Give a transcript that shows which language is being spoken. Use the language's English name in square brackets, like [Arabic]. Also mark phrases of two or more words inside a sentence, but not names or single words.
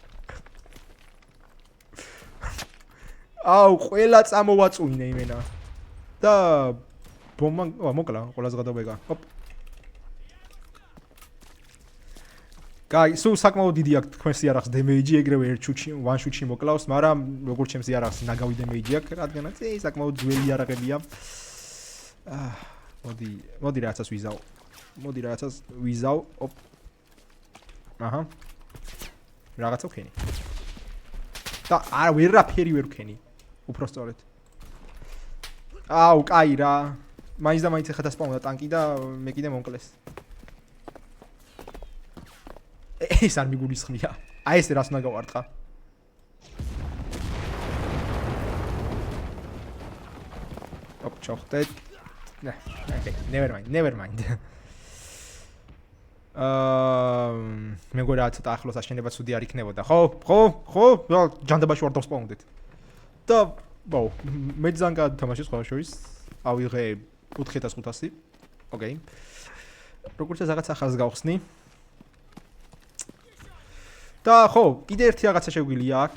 [Georgian] აუ, ყველა წამოვაწუნე იმენა. და ბომბა მოკლა, ყველას გადავეგა. ოპ. კაი, სულ საკმაოდ დიდი აქვს თქვენს იარაღს დემეიჯი, ეგრევე ერთ შუტში, [English] one shot- [Georgian] ში მოკლავს, მაგრამ როგორც ჩემს იარაღს ნაგავი დემეიჯი აქვს, რადგანაც საკმაოდ ძველი იარაღებია. მოდი რაღაცას ვიზავ. ოპ. აჰა. რაღაცა ვქენი. და არა ვერაფერი ვერ ვქენი. უფრო სწორედ. აუ, კაი რა. მაინც და მაინც ახლა დასპაუნდა ტანკი და მე კიდე მომკლეს. ეს არ მიგულისხმია. აი ეს რას უნდა გავარტყა. ოპ, ჩავხდეთ. [English] never mind. [Georgian] მე მგონი რა ცოტა ახლოს აშენება ცუდი არ იქნებოდა. ხო, ჯანდაბაში ვარ დავსპაუნდეთ. და ბო, მე ძალიან გადათამაშე სხვა შორის. ავიღე 4500. ოკეი. როგორც ეს რაღაც ახალს გავხსნი. და ხო, კიდე ერთი რაღაცა შეგვიძლია აქ.